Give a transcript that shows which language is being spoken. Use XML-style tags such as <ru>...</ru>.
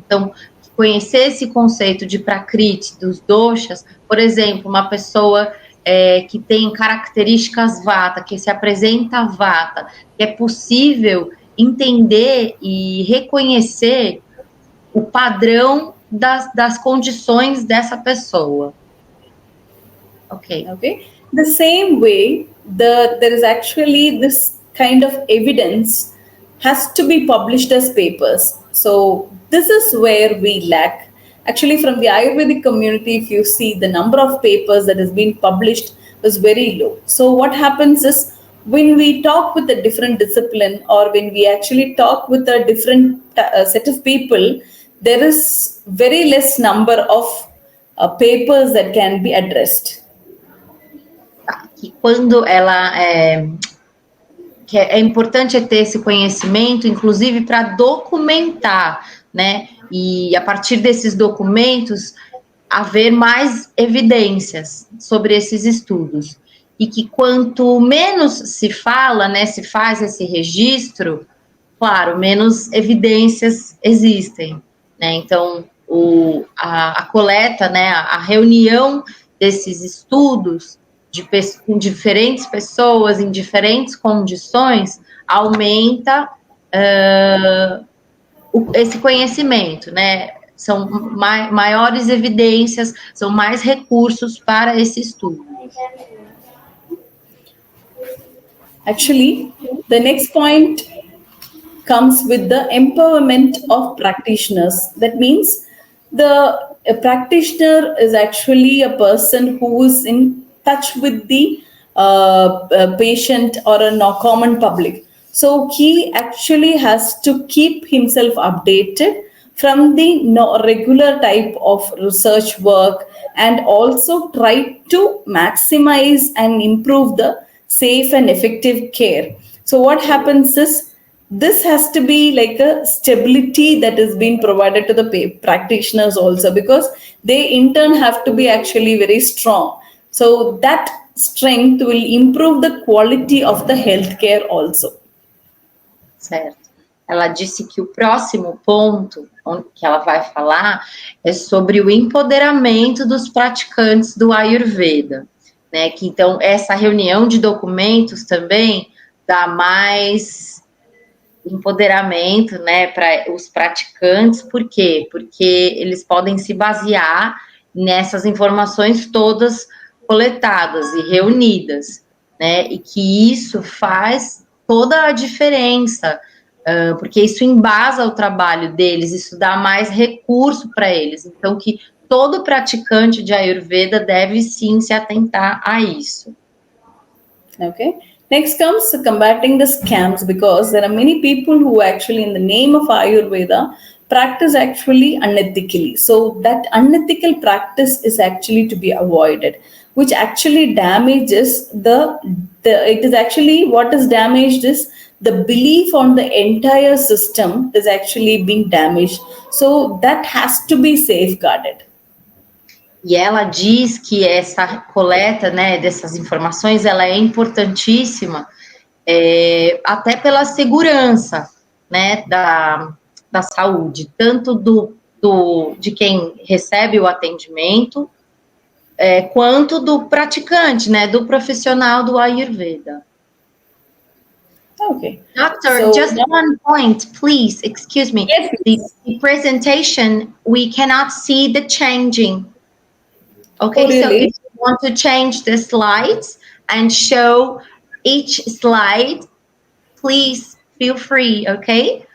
<pt>Então, conhecer esse conceito de prakriti, dos doshas, por exemplo, uma pessoa que tem características vata, que se apresenta vata, é possível entender e reconhecer o padrão das condições dessa pessoa.</pt> <en>Okay. The same way, there is actually this kind of evidence has to be published as papers. So this is where we lack. Actually, from the Ayurvedic community, if you see the number of papers that has been published is very low. So what happens is when we talk with a different discipline or when we actually talk with a different set of people, there is very less number of papers that can be addressed.</en> <pt>Que quando ela que é importante ter esse conhecimento, inclusive para documentar, né? E a partir desses documentos haver mais evidências sobre esses estudos. E que quanto menos se fala, né, se faz esse registro, claro, menos evidências existem, né? Então, a coleta, né, a reunião desses estudos com diferentes pessoas em diferentes condições aumenta esse conhecimento, né? São maiores evidências, são mais recursos para esse estudo.</pt> <en>Actually, the next point comes with the empowerment of practitioners. That means a practitioner is actually a person who is in touch with the patient or a common public. So he actually has to keep himself updated from the regular type of research work and also try to maximize and improve the safe and effective care. So what happens is this has to be like a stability that is being provided to the practitioners also, because they in turn have to be actually very strong. So that strength will improve the quality of the healthcare also.</en> <pt>Certo. Ela disse que o próximo ponto que ela vai falar é sobre o empoderamento dos praticantes do Ayurveda, né? Que então essa reunião de documentos também dá mais empoderamento, né, para os praticantes. Por quê? Porque eles podem se basear nessas informações todas coletadas e reunidas, né? E que isso faz toda a diferença, porque isso embasa o trabalho deles, isso dá mais recurso para eles. Então, que todo praticante de Ayurveda deve sim se atentar a isso.</pt> <en>Okay. Next comes combating the scams, because there are many people who actually, in the name of Ayurveda, practice actually unethically. So that unethical practice is actually to be avoided, which actually damages it is actually what is damaged is the belief on the entire system is actually being damaged. So that has to be safeguarded.</en> <pt>E ela diz que essa coleta, né, dessas informações, ela é importantíssima, até pela segurança, né, da saúde, tanto de quem recebe o atendimento, quanto do praticante, né, do profissional do Ayurveda.</pt> <en>Okay. Doctor, so, just one point, please, excuse me. Yes. The presentation, we cannot see the changing. Okay, really? So if you want to change the slides and show each slide, please feel free, okay?</en>